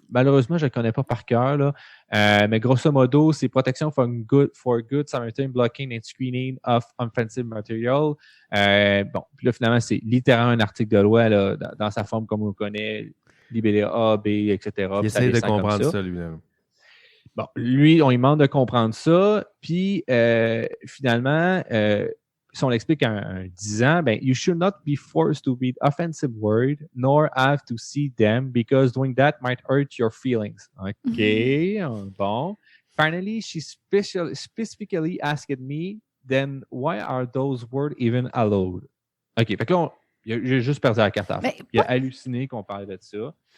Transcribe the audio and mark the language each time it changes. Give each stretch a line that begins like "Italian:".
French: Malheureusement, je ne le connais pas par cœur, là. Mais grosso modo, c'est
English: protection for good Samaritan blocking and screening of offensive material.
French: Puis là, finalement, c'est littéralement un article de loi là, dans sa forme comme on le connaît, libellé A, B, etc. Il essaie de comprendre ça lui-même. Bon, lui, on lui demande de comprendre ça. Puis, finalement, si on l'explique en 10 ans,
English: you should not be forced to read offensive words, nor have to see them, because doing that might hurt your feelings. OK,
French: bon.
English: Finally, she specifically asked me, then why are those words even allowed?
French: OK, fait que là, j'ai juste perdu la carte à la fin. Il a halluciné qu'on parlait de ça.